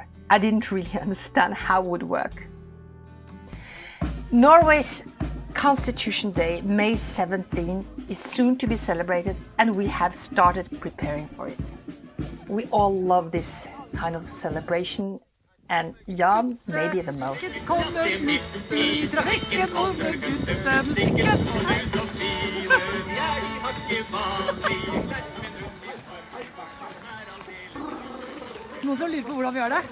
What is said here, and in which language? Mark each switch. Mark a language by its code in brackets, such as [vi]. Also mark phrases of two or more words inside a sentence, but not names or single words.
[en] I didn't really understand how it would work. Norway's Constitution Day, May 17, is soon to be celebrated, and we have started preparing for it. We all love this kind of celebration, and Jan maybe the most. [no] Noen som lurer på hvordan vi gjør det?